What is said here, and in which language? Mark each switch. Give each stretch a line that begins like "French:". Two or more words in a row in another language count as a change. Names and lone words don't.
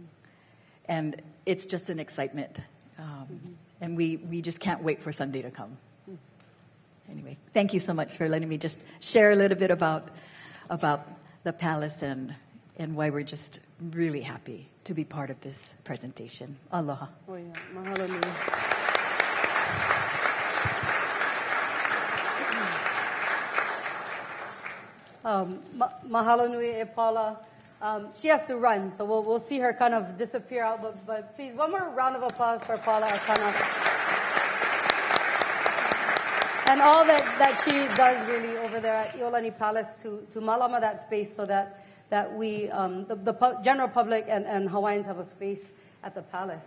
English: And it's just an excitement. And we just can't wait for Sunday to come. Anyway, thank you so much for letting me just share a little bit about the palace and why we're just really happy to be part of this presentation. Aloha. Oh, yeah.
Hawaiian: Mahalo nui. Mahalo nui e Paula.
English: She has to run, so we'll see her kind of disappear out. But please, one more round of applause for Paula Arcana. And all that she does really over there at Iolani Palace to malama that space so that we, the general public and Hawaiians have a space at the palace.